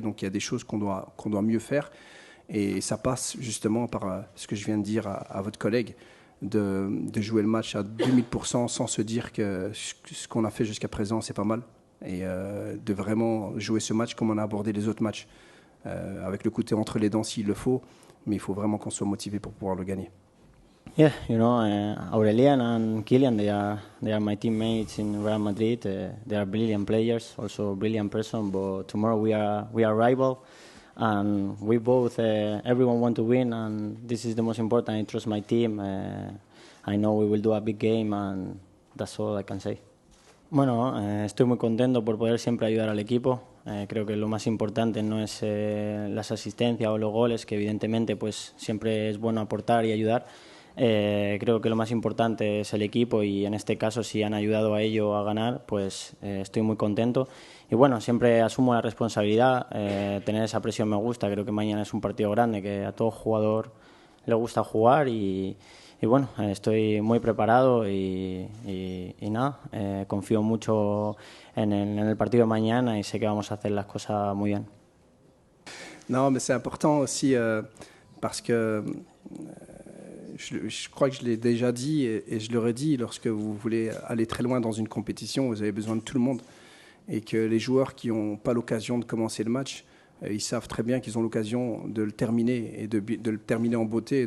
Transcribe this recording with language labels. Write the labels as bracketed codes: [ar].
[fr] Donc il y a des choses qu'on doit mieux faire. Et ça passe justement par ce que je viens de dire à votre collègue, de jouer le match à 2000% sans se dire que ce qu'on a fait jusqu'à présent, c'est pas mal. Et de vraiment jouer ce match comme on a abordé les autres matchs, avec le côté entre les dents s'il le faut. Mais il faut vraiment qu'on soit motivé pour pouvoir le gagner. [en] Yeah, Aurelian and Kylian, they are my teammates in Real Madrid. They are brilliant players, also brilliant person. But tomorrow we are rival, and we both everyone want to win, and this is the most important. I trust my team. I know we will do a big game, and that's all I can say. [es] Bueno, estoy muy contento por poder siempre ayudar al equipo. Creo que lo más importante no es las asistencias o los goles, que evidentemente pues siempre es bueno aportar y ayudar. Creo que lo más importante es el equipo y en este caso si han ayudado a ello a ganar, pues estoy muy contento. Y bueno, siempre asumo la responsabilidad, tener esa presión me gusta, creo que mañana es un partido grande, que a todo jugador le gusta jugar y bueno, estoy muy preparado y nada, confío mucho en el partido de mañana y sé que vamos a hacer las cosas muy bien. [fr] Non, mais c'est important aussi parce que je crois que je l'ai déjà dit et je l'aurais dit, lorsque vous voulez aller très loin dans une compétition, vous avez besoin de tout le monde. Et que les joueurs qui n'ont pas l'occasion de commencer le match, ils savent très bien qu'ils ont l'occasion de le terminer et de le terminer en beauté.